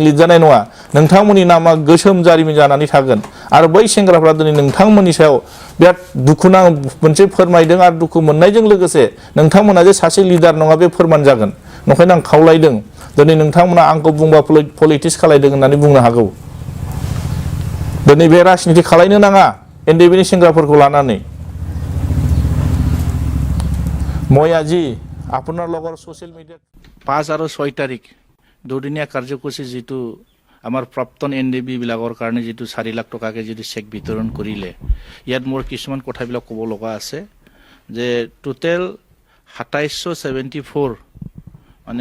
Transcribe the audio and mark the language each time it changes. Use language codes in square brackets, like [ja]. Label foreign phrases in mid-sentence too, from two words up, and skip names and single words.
[brx] लिरजानाय नङा नोंथांमोननि नामा गोसोम जारिमिन जानानै थागोन आरो बै सेंग्राफ्रा दिनै नोंथांमोननि सायाव बिराद दुखुनां मोनसे फोरमायदों आरो दुखु मोननायजों लोगोसे नोंथांमोना जे सासे लिडार नङा बे फोरमान जागोन नंखायनो आं खावलायदों दिनै नोंथांमोना आंखौ बुंबा पलिटिक्स खालायदों होननानै बुंनो हागौ दिनै बे राजनिति खालायनो नाङा एनडिएफबिनि सेंग्राफोरखौ लानानै [as] মই আজি আপোনাৰ লগৰ [en] social media [as] 5 আৰু 6 তাৰিখ দুদিনীয়া কাৰ্যসূচী যেটো আমাৰ প্ৰাক্তন এনডিএফবি বিলাকৰ কাৰণে যেটো 4 লাখ টকাকে যদি চেক বিতৰণ কৰিলে ইয়াত মোৰ কিছুমান কথাবিলাক ক'ব লগা আছে যে টোটেল 2774 মানে